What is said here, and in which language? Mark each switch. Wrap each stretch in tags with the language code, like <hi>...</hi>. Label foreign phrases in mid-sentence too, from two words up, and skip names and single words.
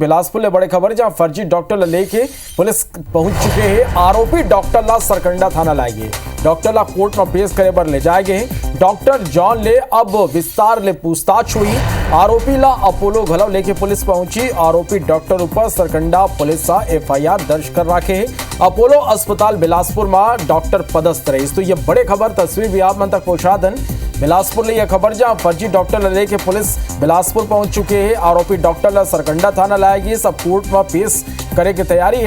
<hne>बिलासपुर ले बड़े खबर जहां फर्जी डॉक्टर लेके पुलिस पहुंच चुके हैं। आरोपी डॉक्टर ला सरकंडा थाना लाएंगे। डॉक्टर ला कोर्ट में पेश करे बर ले जाएंगे। डॉक्टर जॉन ले अब विस्तार ले पूछताछ हुई। आरोपी ला अपोलो घलव लेके पुलिस पहुंची। आरोपी डॉक्टर ऊपर सरकंडा पुलिस सा FIR दर्ज कर रखे है। अपोलो अस्पताल बिलासपुर में डॉक्टर पदस्थ रही। तो ये बड़े खबर तस्वीर भी आप मन तक पहुंचा दें। बिलासपुर ले यह खबर जहां फर्जी डॉक्टर लेके पुलिस बिलासपुर पहुंच चुके हैं। आरोपी डॉक्टर ला सरकंडा थाना लाएगी। सब कोर्ट में पेश करे की तैयारी है।</hne>